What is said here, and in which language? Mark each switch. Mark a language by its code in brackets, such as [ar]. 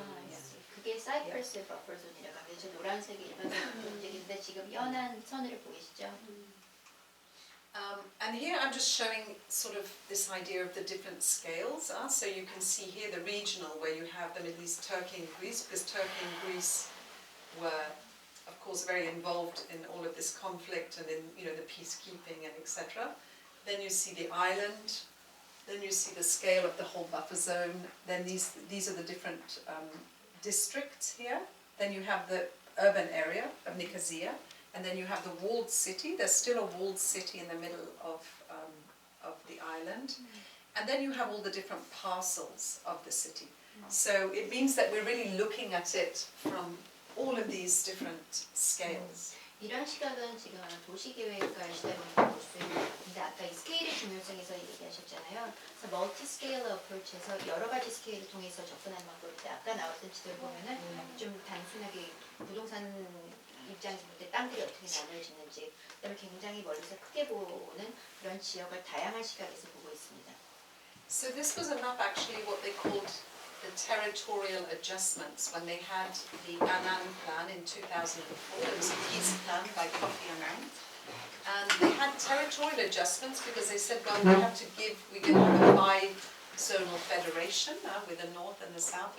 [en] I see. [ko] 그게 사이프러스 버퍼 존이라고 하죠. 노란색이 일반적으로 움직이는데 지금 연한 선을 보이시죠? [en] And here I'm just showing sort of this idea of the different scales. So you can see here the regional, where you have the Middle East, Turkey and Greece, because Turkey and Greece were, of course, very involved in all of this conflict and in, you know, the peacekeeping and etc. Then you see the island. Then you see the scale of the whole buffer zone. Then these are the different districts here. Then you have the urban area of Nicosia. And then you have the walled city. There's still a walled city in the middle of the island. And then you have all the different parcels of the city. So it means that we're really looking at it from all of these different scales. [ko] 이런 시각은 지금 도시계획과의 시각으로 볼 수 있는데 아까 이 스케일의 중요성에서 얘기하셨잖아요. 그래서 멀티 스케일 어프로치에서 여러 가지 스케일을 통해서 접근하는 방법인데 아까 나왔던 지도를 보면은 좀 단순하게 부동산 입장에서 볼 때 땅들이 어떻게 나눠지는지 그다음에 굉장히 멀리서 크게 보는 그런 지역을 다양한 시각에서 보고 있습니다. [en] So this was a map actually what they called the territorial adjustments when they had the Annan plan in 2004. It was a peace plan by Kofi Annan. And they had territorial adjustments because they said, well, we're going to have a bi-zonal federation with the north and the south.